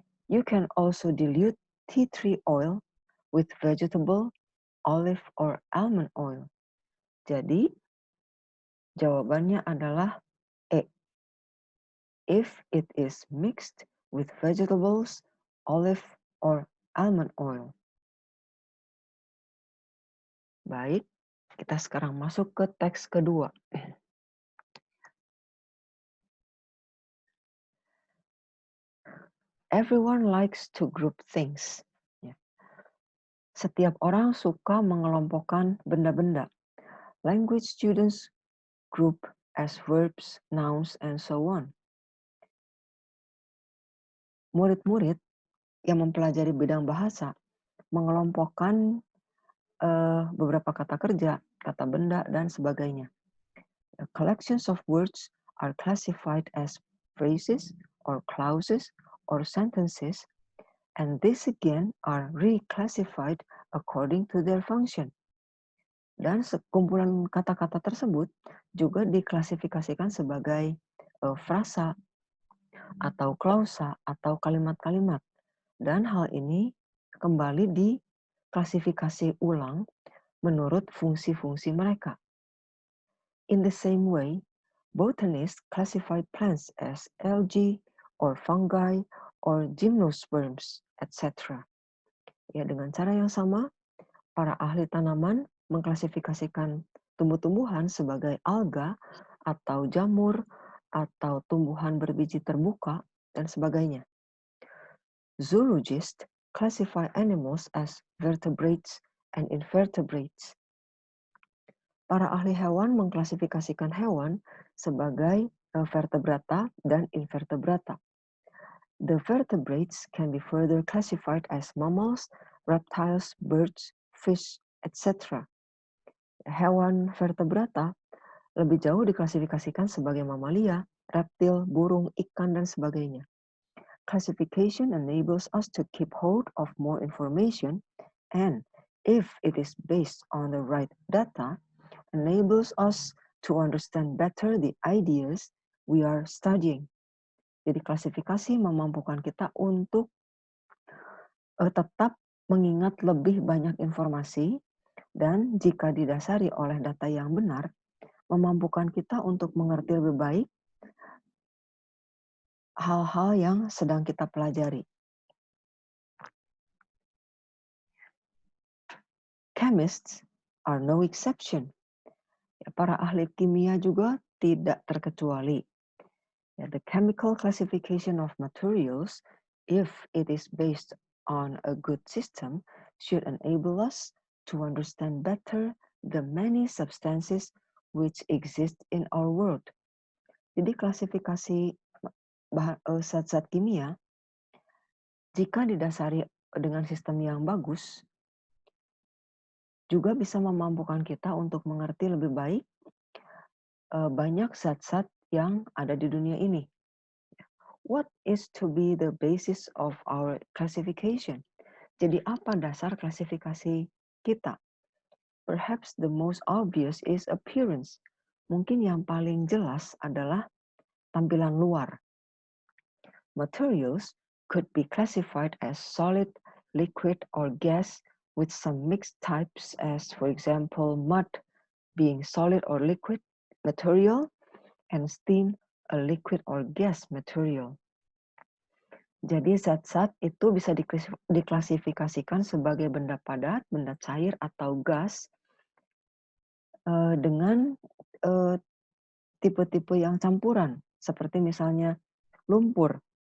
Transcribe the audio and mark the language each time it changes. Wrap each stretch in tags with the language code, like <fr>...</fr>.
<en>You can also dilute tea tree oil with vegetable, olive, or almond oil.</en> <id>Jadi, jawabannya adalah E.</id> <en>If it is mixed with vegetables, olive, or almond oil.</en> <id>Baik, kita sekarang masuk ke teks kedua.</id> <en>Everyone likes to group things.</en> <id>Setiap orang suka mengelompokkan benda-benda.</id> <en>Language students group as verbs, nouns, and so on.</en> <id>Murid-murid yang mempelajari bidang bahasa mengelompokkan beberapa kata kerja, kata benda, dan sebagainya.</id> <en>Collections of words are classified as phrases or clauses or sentences, and these again are reclassified according to their function.</en> <id>Dan sekumpulan kata-kata tersebut juga diklasifikasikan sebagai frasa atau klausa atau kalimat-kalimat. Dan hal ini kembali diklasifikasi ulang menurut fungsi-fungsi mereka.</id> <en>In the same way, botanists classify plants as algae or fungi or gymnosperms, etc.</en> <id>Ya, dengan cara yang sama, para ahli tanaman mengklasifikasikan tumbuh-tumbuhan sebagai alga atau jamur atau tumbuhan berbiji terbuka dan sebagainya.</id> <en>Zoologists classify animals as vertebrates and invertebrates.</en> <id>Para ahli hewan mengklasifikasikan hewan sebagai vertebrata dan invertebrata.</id> <en>The vertebrates can be further classified as mammals, reptiles, birds, fish, etc.</en> <id>Hewan vertebrata lebih jauh diklasifikasikan sebagai mamalia, reptil, burung, ikan, dan sebagainya.</id> <en>Classification enables us to keep hold of more information, and if it is based on the right data, enables us to understand better the ideas we are studying.</en> <id>Jadi klasifikasi memampukan kita untuk tetap mengingat lebih banyak informasi, dan jika didasari oleh data yang benar, memampukan kita untuk mengerti lebih baik hal-hal yang sedang kita pelajari.</id> <en>Chemists are no exception.</en> <id>Para ahli kimia juga tidak terkecuali.</id> <en>The chemical classification of materials, if it is based on a good system, should enable us to understand better the many substances which exist in our world.</en> <id>Jadi klasifikasi zat-zat kimia, jika didasari dengan sistem yang bagus, juga bisa memampukan kita untuk mengerti lebih baik banyak zat-zat yang ada di dunia ini.</id> <en>What is to be the basis of our classification?</en> <id>Jadi apa dasar klasifikasi kita?</id> <en>Perhaps the most obvious is appearance.</en> <id>Mungkin yang paling jelas adalah tampilan luar.</id> <en>Materials could be classified as solid, liquid, or gas with some mixed types as, for example, mud being solid or liquid material and steam a liquid or gas material.</en> <id>Jadi zat-zat itu bisa diklasifikasikan sebagai benda padat, benda cair, atau gas dengan tipe-tipe yang campuran, seperti misalnya lumpur.</id>